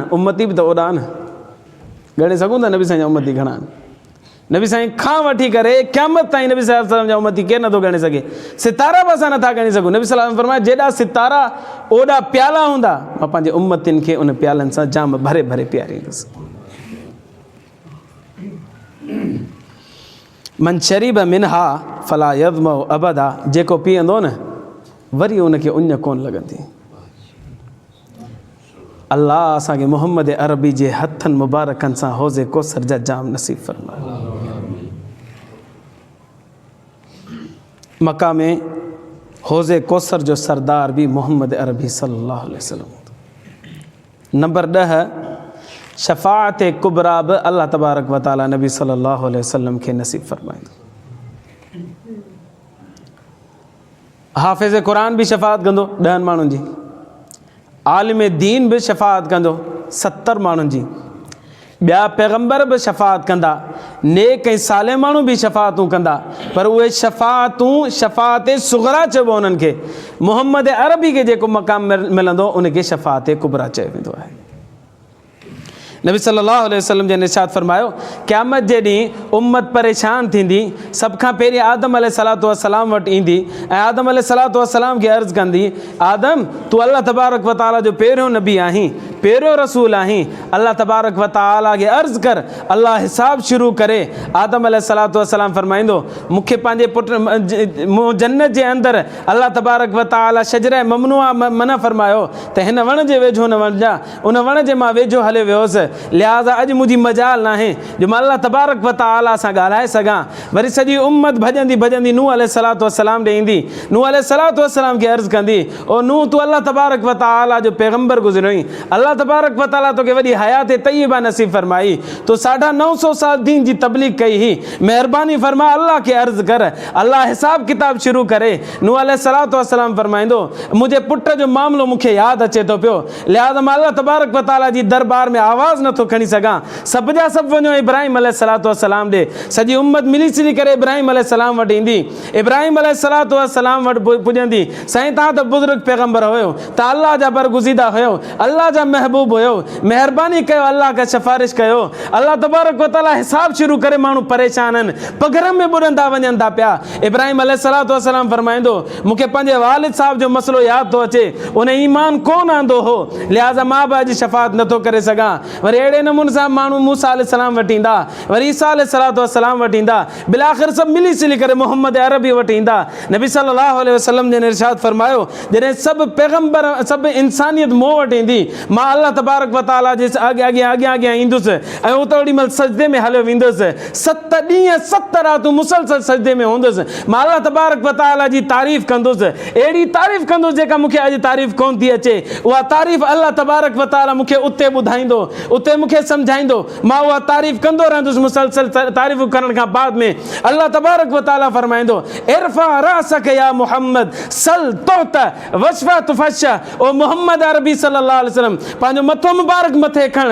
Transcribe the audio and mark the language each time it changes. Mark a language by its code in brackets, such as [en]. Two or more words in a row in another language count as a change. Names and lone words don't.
[sd] उम्मती बि त ओॾा आहिनि, ॻणे सघूं था नबी साईं जा उम्मती घणा आहिनि? नबी साईं खां वठी करे क़यामत ताईं नबी [ar] صلى الله عليه وسلم [sd] जा उम्मती केरु नथो ॻणे सघे। सितारा बि असां नथा ॻणे सघूं। नबी [ar] صلى الله عليه وسلم [sd] फरमाया, जेॾा सितारा ओॾा प्याला हूंदा, मां पंहिंजे उम्मतियुनि खे उन प्यालनि सां जाम भरे भरे प्यारींदुसि। [ar] من شرب منها فلا يظمأ أبدا, [sd] जेको पीअंदो न वरी उनखे उञ कोन लॻंदी। अल्लाह असांखे मोहम्मद अरबी जे हथनि मुबारकनि सां हौज़े कौसर जा जाम नसीब फ़रमाए। मक्का में हौज़े कौसर जो सरदार बि मोहम्मद अरबी [ar] صلى الله عليه وسلم. [sd] नंबर 10, शफ़ाअत कुबरा बि [ar] الله تبارك وتعالى [sd] नबी [ar] صلى الله عليه وسلم [sd] खे नसीब फ़रमाईंदो। हाफ़िज़ क़ुरान बि शफ़ाअत कंदो 10 माण्हुनि जी, आलिम दीन बि शफ़ाअत कंदो 70 माण्हुनि जी, ॿिया पैगम्बर बि शफ़ाअत कंदा, नेक ऐं साले माण्हू बि शफ़ाअतूं कंदा, पर उहे शफ़ाअतूं शफ़ाअत सुग़रा चइबो उन्हनि खे। मोहम्मद अरबी खे जेको मक़ाम मिलंदो उनखे शफ़ाअत कुबरा चयो वेंदो आहे। नबी [ar] صلى الله عليه وسلم [sd] जे इरशाद फरमायो, क़यामत जे ॾींहुं उम्मत परेशान थींदी, सभ खां पहिरीं आदम [ar] عليه الصلاة والسلام [sd] वटि ईंदी ऐं आदम [ar] عليه الصلاة والسلام [sd] खे अर्ज़ु कंदी, आदम तूं [ar] الله تبارك وتعالى [sd] जो पहिरियों नबी आहीं, पहिरियों रसूल आहीं, [ar] الله تبارك وتعالى [sd] खे अर्ज़ु कर, अल्लाह हिसाब शुरू करे। आदम [ar] عليه الصلاة والسلام [sd] फरमाईंदो, मूंखे पंहिंजे पुट जन्नत जे अंदरि [ar] الله تبارك وتعالى شجرة ممنوعة [sd] मना फरमायो त हिन वण जे वेझो न वञा, उन वण जे मां वेझो हले वियोसि, लिहाज़ा अॼु मुंहिंजी मजाल न आहे जो मां [ar] الله تبارك وتعالى [sd] सां ॻाल्हाए सघां। वरी सॼी उम्मत भॼंदी भॼंदी नूह [ar] عليه الصلاة والسلام [sd] ॾे ईंदी, नूह [ar] عليه الصلاة والسلام [sd] खे अर्ज़ु कंदी, ओ नूह तूं [ar] الله تبارك وتعالى [sd] जो पैगम्बर गुज़रियो, [ar] الله تبارك وتعالى [sd] तोखे वॾी [ar] حياة طيبة [sd] नसीब फरमाई, तो 950 साल दीन जी तबलीग कई ही, महिरबानी फरमा अल्लाह खे अर्ज़ु कर, अल्लाह हिसाब किताब शुरू करे। नूह [ar] عليه الصلاة والسلام [sd] फरमाईंदो, मुंहिंजे पुट जो मामिलो मूंखे यादि अचे थो पियो, लिहाज़ा मां [ar] الله تبارك وتعالى [sd] जी दरबार में आवाज़ नथो खणी सघां, सभ जा सभु वञो इब्राहिम [ar] عليه الصلاة والسلام [sd] ॾे। सॼी उम्मत मिली सिली करे इब्राहिम अलैहिस्सलाम वटि ईंदी, इब्राहिम [ar] عليه الصلاة والسلام [sd] वटि पुॼंदी, साईं तव्हां त बुज़ुर्ग पैगम्बर हुयो, तव्हां अल्लाह जा बरगुज़ीदा हुयो, अल्लाह जा महबूब हुयो, मेहरबानी कयो, अल्लाह का सिफारिश कयो। [ar] الله تبارك وتعالى [sd] हिसाब शुरू करे, माण्हू परेशान आहिनि, पघर में बुॾंदा वञनि था पिया। इब्राहिम [ar] عليه الصلاة والسلام [sd] फरमाईंदो, मूंखे पंहिंजे वालिद साहब जो मसलो यादि थो अचे, उन ईमान कोन आंदो हो, लिहाज़ा मां बि अॼु शफ़ाअत नथो करे सघां। वरी अहिड़े नमूने सां माण्हू मूसा अलैहिस्सलाम वटि ईंदा, वरी ईसा [ar] عليه الصلاة والسلام [sd] वटि ईंदा, बिलाख़िर सभु मिली सिली करे मोहम्मद अरबी वटि ईंदा। नबी [ar] صلى الله عليه وسلم [sd] जिन इरशाद फरमायो, जॾहिं सभु पैगंबर सभु इंसानियत मूं वटि ईंदी, मां [ar] الله تبارك وتعالى [sd] जे अॻियां ईंदुसि ऐं उते ओॾी महिल सजदे में हलियो वेंदुसि। 7 ॾींहं 7 रातूं मुसलसल सजदे में हूंदुसि। मां [ar] الله تبارك وتعالى [sd] जी तारीफ़ कंदुसि, अहिड़ी तारीफ़ कंदुसि जेका मूंखे अॼु तारीफ़ कोन थी अचे। उहा तारीफ़ [ar] الله تبارك وتعالى [sd] मूंखे उते ॿुधाईंदो, उते मूंखे सम्झाईंदो, मां उहा तारीफ़ कंदो रहंदुसि। मुसलसल तारीफ़ करण खां बाद में [ar] الله تبارك وتعالى [sd] फरमाईंदो, [ar] ارفع رأسك يا محمد سل تعط واشفع تشفع. [sd] ओ मोहम्मद अरबी [ar] صلى الله عليه وسلم, [sd] पंहिंजो मथो मुबारक मथे खण।